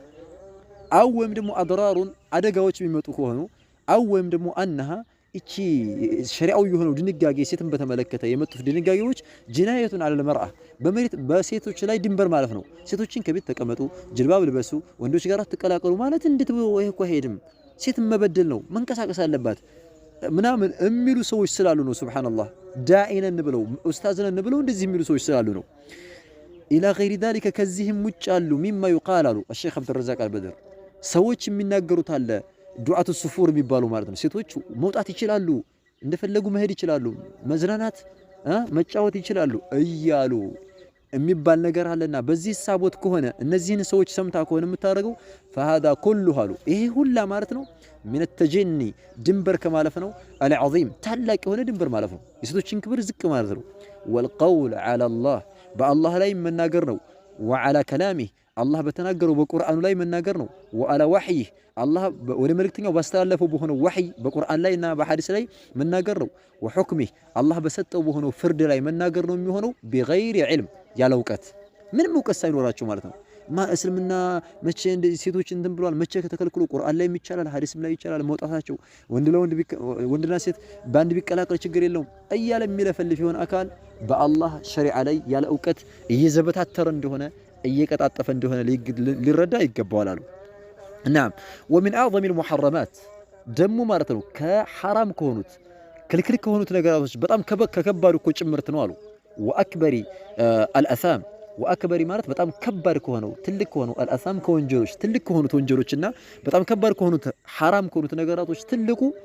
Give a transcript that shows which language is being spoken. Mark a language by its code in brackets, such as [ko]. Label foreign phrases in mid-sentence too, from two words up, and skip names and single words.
[am] አው ወይም ደግሞ አድራሩን አደጋዎች የሚመጡ ከሆኑ አው ወይም ደግሞ አንሃ እቺ ሸሪዓው የሆነው ድንጋጌ ሴትን በተመለከተ የመጡት ድንጋጌዎች [ar] جنايةٌ على المرأة [am] በመሬት በሴቶች ላይ ድንበር ማለት ነው። ሴቶችን ከቤት ተቀመጡ ጅልባብ ልበሱ ወንዶች ጋር ተቀላቀሉ ማለት እንድትበው ወይ እኮ ሄድም ሴትን መበደል ነው መንቀሳቀስ አለባት ምናምን የሚሉ ሰዎች ስላሉ ነው። ሱብሃንአላህ ዳኢነን ብለው ኡስታዝነን ብለው እንደዚህ የሚሉ ሰዎች ስላሉ ነው። [ar] إلى غير ذلك [am] ከዚህም ውጭ አሉ ሚማ ይቃላሉ الشيخ عبد الرزاق البدر ሰዎች የሚናገሩት አለ [ar] دعاة السفور [am] የሚባሉ ማለት ነው። ሴቶች መውጣት ይችላሉ እንደፈለጉ መሄድ ይችላሉ መዝናናት መጫወት ይችላሉ እያሉ የሚባል ነገር አለና በዚህ ሐሳቦት ከሆነ እነዚህን ሰዎች ሰምታ ከሆነ የምታደርገው [ar] فهذا كله [am] አሉ ይሄ ሁላ ማለት ነው [ar] من التجني [am] ድንበር ከማለፍ ነው العظيم ታላቅ የሆነ ድንበር ማለፍ ነው የሴቶችን ክብር ዝቅ ማለት ነው። [ar] والقول على الله [am] በአላህ ላይ መናገር ነው [ar] وعلى كلامه [am] አላህ በተናገረው በቁርአኑ ላይ መናገር ነው። [ar] وعلى وحيه [am] አላህ ወደ መልእክተኛው ባስተላለፈው በሆነው ወህይ በቁርአን ላይና በሐዲስ ላይ መናገር ነው። وحكمه አላህ በሰጠው በሆነው ፍርድ ላይ መናገር ነው የሚሆነው [ar] بغير علم [am] ያለ እውቀት ምንም እውቀት ሳይኖራቸው ማለት ነው። እስልምና መቼ እንደዚህ ሴቶች እንትን ብሏል መቼ ከተከልክሎ ቁርአን ላይ ይቻላል ሐዲስም ላይ ይቻላል መውጣታቸው ወንድና ሴት ባንድ ቢቀላቀል ችግር የለውም እያለ የሚለፈልፍ ይሆን አካል በአላህ ሸሪዓ ላይ ያለ እውቀት እየዘበታተረ እንደሆነ እየቀጣጠፈ እንደሆነ ሊረዳ ይገባዋል አሉ። እናም [ar] ومن اعظم المحرمات [am] ደሙ ማለት ነው ከሐራም ከሆኑት ክልክል ከሆኑት ነገራቶች በጣም ከከባዱ እኮ ጭምርት ነው አሉ። [ar] وأكبر الآثام [am] ወአክበሪ ማለት በጣም ከባድ ከሆነው ትልቅ ከሆነው አልአሳም ከወንጀሎች ትልቅ ከሆኑት ወንጀሎችና በጣም ከባድ ከሆኑት ሐራም ከሆኑት ነገራቶች ትልቁ